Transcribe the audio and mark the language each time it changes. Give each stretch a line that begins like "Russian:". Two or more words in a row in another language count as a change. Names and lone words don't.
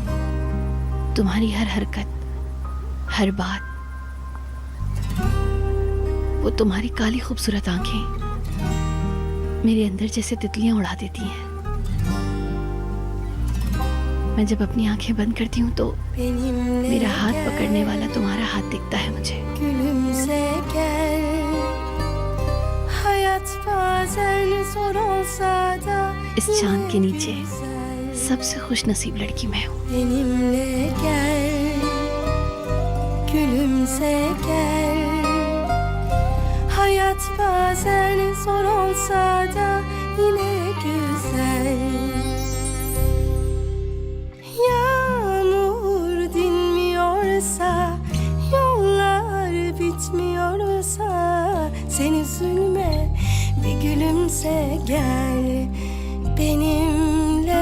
Hindi: तुम्हारी हर हरकत, हर बात, वो तुम्हारी काली खूबसूरत आंखें मेरे अंदर जैसे तितलियां उड़ा देती हैं। मैं जब अपनी आंखें बंद करती हूँ तो मेरा हाथ पकड़ने वाला तुम्हारा हाथ दिखता है मुझे।
Turkish: Gülümse gel, hayat bazen zor olsa da
Hindi: इस चांद के नीचे सबसे खुश नसीब लड़की मैं हूँ।
Turkish: benimle gel, gülümse gel, hayat bazen zor olsa da yine güzel. Yağmur dinmiyorsa, yollar bitmiyorsa, sen üzülme, bir gülümse gel benimle.